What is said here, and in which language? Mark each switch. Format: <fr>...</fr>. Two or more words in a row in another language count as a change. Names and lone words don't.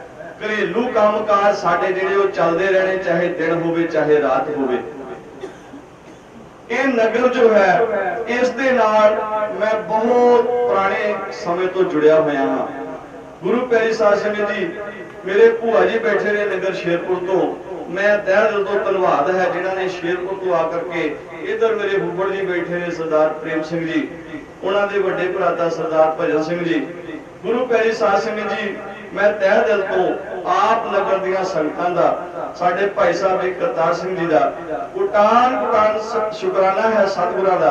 <pa>ਘਰੇਲੂ ਕੰਮਕਾਜ ਸਾਡੇ ਜਿਹੜੇ ਉਹ ਚੱਲਦੇ ਰਹਿਣੇ, ਚਾਹੇ ਦਿਨ ਹੋਵੇ ਚਾਹੇ ਰਾਤ ਹੋਵੇ। ਇਹ ਨਗਰ ਜੋ ਹੈ, ਇਸ ਦੇ ਨਾਲ ਮੈਂ ਬਹੁਤ ਪੁਰਾਣੇ ਸਮੇਂ ਤੋਂ ਜੁੜਿਆ ਹੋਇਆ ਹਾਂ। ਗੁਰੂ ਪਿਆਰੀ ਸਾਧ ਸੰਗਤ ਜੀ, ਮੇਰੇ ਭੂਆ ਜੀ ਬੈਠੇ ਨੇ ਨਗਰ ਸ਼ੇਰਪੁਰ ਤੋਂ, ਮੈਂ ਤਹਿ ਦਿਲ ਤੋ ਧੰਨਵਾਦ ਹੈ ਜਿਨ੍ਹੋਂ ਨੇ ਸ਼ੇਰਪੁਰ ਤੋ ਆ ਕਰਕੇ ਇਧਰ ਮੇਰੇ ਫੁੱਫੜ ਜੀ ਬੈਠੇ ਨੇ ਸਰਦਾਰ ਪ੍ਰੇਮ ਸਿੰਘ ਜੀ, ਉਨ੍ਹੋਂ ਨੇ ਬੜੇ ਭਰਾਤਾ ਸਰਦਾਰ ਭਜਨ ਸਿੰਘ ਜੀ, ਗੁਰੂ ਪਿਆਰੀ ਸਾਧ ਸੰਗਤ ਜੀ, ਮੈਂ ਤਹਿ ਦਿਲ ਤੋ ਆਪ ਨਗਰ ਦੀਆਂ ਸੰਗਤਾਂ ਦਾ, ਸਾਡੇ ਭਾਈ ਸਾਹਿਬ ਏਕ ਕਰਤਾਰ ਸਿੰਘ ਜੀ ਦਾ ਕੋਟਾਨ ਕੋਟਾਨ ਸ਼ੁਕਰਾਨਾ ਹੈ ਸਤਗੁਰਾਂ ਦਾ।</pa>